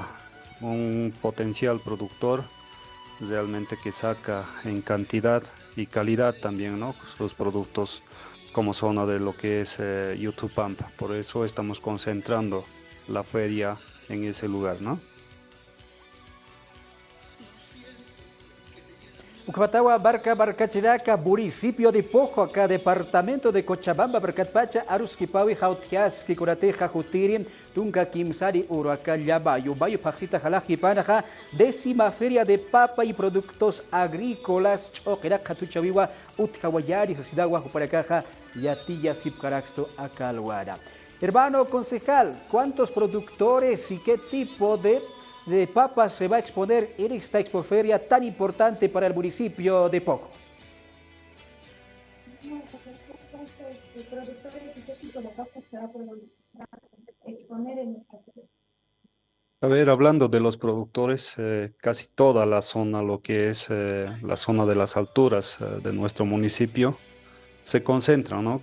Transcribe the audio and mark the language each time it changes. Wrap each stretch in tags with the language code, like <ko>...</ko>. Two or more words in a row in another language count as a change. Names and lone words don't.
<es>Un potencial productor realmente que saca en cantidad y calidad también, ¿no? Sus productos como zona de lo que es Yutupampa. Por eso estamos concentrando la feria en ese lugar, ¿no? Ucapatawa, Barcachiraca, municipio de Pojo, acá departamento de Cochabamba, Barcatpacha, Aruskipawi, Jautiaski, Curateja, Jutiri, Tunca, Kimsari, Uruaca, Yabayo, Bayo, Paxita, Jalajipanaja, 10ª Feria de Papa y Productos Agrícolas, Choquera, Catuchaviwa, Utkawayari, Sasidagua, Juparacaja, Yatilla, Sipcaraxto, Acalhuara. Hermano concejal, ¿cuántos productores y qué tipo de papas se va a exponer en esta expoferia tan importante para el municipio de Pojo? A ver, hablando de los productores, casi toda la zona, lo que es la zona de las alturas de nuestro municipio, se concentra, ¿no?</es>